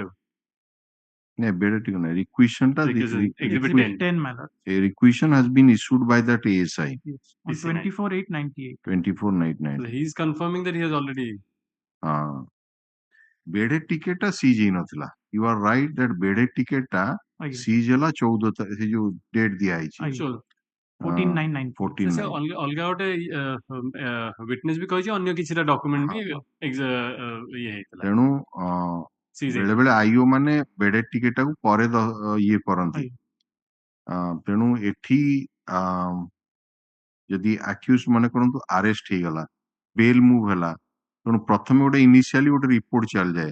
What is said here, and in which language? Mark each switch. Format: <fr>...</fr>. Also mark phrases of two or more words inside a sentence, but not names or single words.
<or>ନାଇଁ</or> <en>bedded ticket</en> <or>ନାଇଁ requisition ଟା</or> <en>exhibit 10. 10 my lord a requisition has been issued by that ASI yes on PC 24/8/98 24/9/9 So he is confirming that he has already bedded ticket</en> <or>ଟା ସିଜ୍ ହେଇନଥିଲା</or> <en>you are right that bedded ticket ଟା</en> <or>ଆଜ୍ଞା ସିଜ୍ ହେଲା 14 ସେ ଯୋଉ ଡେଟ୍ ଦିଆ ହେଇଛି ଆଜ୍ଞା</or> <en>sure 14/9/98 14</en> <or>ସେ ଅଲଗା ଗୋଟେ ୱିଟନେସ୍ ବି କହିଛି ଅନ୍ୟ କିଛିଟା ଡକ୍ୟୁମେଣ୍ଟ ବି ଇଏ ହେଇଥିଲା ତେଣୁ Seize ବେଳେ ବେଳେ ଆଇଓ ମାନେ</or> <en>bedded ticket</en> <or>ଟାକୁ ପରେ ଇଏ କରନ୍ତି ତେଣୁ ଏଠି ଯଦି ଆକ୍ୟୁଜ ମନେ କରନ୍ତୁ ଆରେଷ୍ଟ ହେଇଗଲା</or> <en>bail move</en> <or>ହେଲା ତ ତେଣୁ ପ୍ରଥମେ ଗୋଟେ ଇନିସିଆଲି ଗୋଟେ ରିପୋର୍ଟ ଚାଲିଯାଏ</or>